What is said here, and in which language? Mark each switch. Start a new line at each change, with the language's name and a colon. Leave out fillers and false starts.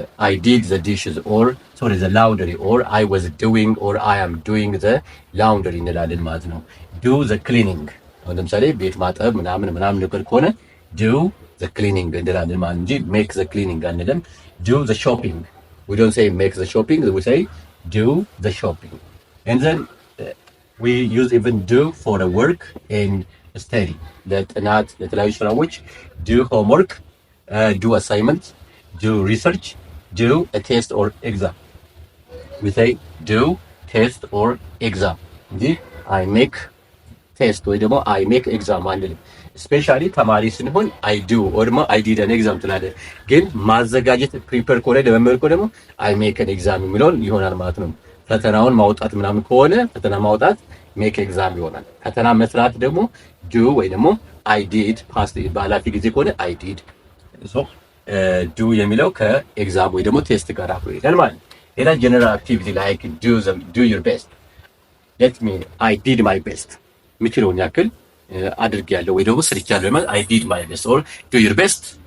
English: I did the dishes or the laundry or I was doing or I am doing the laundry
Amharic: እንላለን ማለት ነው።
English: do the cleaning
Amharic: አሁን ለምሳሌ ቤት ማጠብ ምናምን ነገር ከሆነ
English: do the cleaning
Amharic: እንላለን ማለት እንጂ
English: make the cleaning
Amharic: አንልም።
English: do the shopping. We don't say make the shopping, we say do the shopping. And then we use even do for the work and study.
Amharic: ለጥናት ለተለያዩ ስራዎች
English: do homework, do assignment, do research, do a test or exam. We say do test or exam.
Amharic: እንጂ
English: I make test
Amharic: ወይ ደግሞ
English: I make exam
Amharic: አንልም። ስፔሻሊ ተማሪ ስንሆን
English: I do or
Amharic: ደግሞ
English: I did an exam
Amharic: ትላለህ። ግን ማዘጋጀት ፕሪፔር ከሆነ ለመመር ከሆነ ደግሞ
English: I make an exam
Amharic: የሚለውን ይሆናል ማለት ነው። ፈተናውን ማውጣት ምናምን ከሆነ ፈተና ማውጣት
English: make exam
Amharic: ይሆናል። ፈተና መስራት ደግሞ do ወይ ደግሞ
English: I did past
Amharic: ባላፊ ጊዜ ከሆነ I did። so do የሚለው ከኤግዛም ወይ ደግሞ ቴስት ጋር አብሮ ይሄዳል ማለት ነው። ሌላ ጀነራል አክቲቪቲ
English: like do your best. let me I did my best
Amharic: ምችለውን ያክል አድርጌያለሁ ወይ ደግሞ ሰርቻለሁ ማለት
English: I did my best or do your best.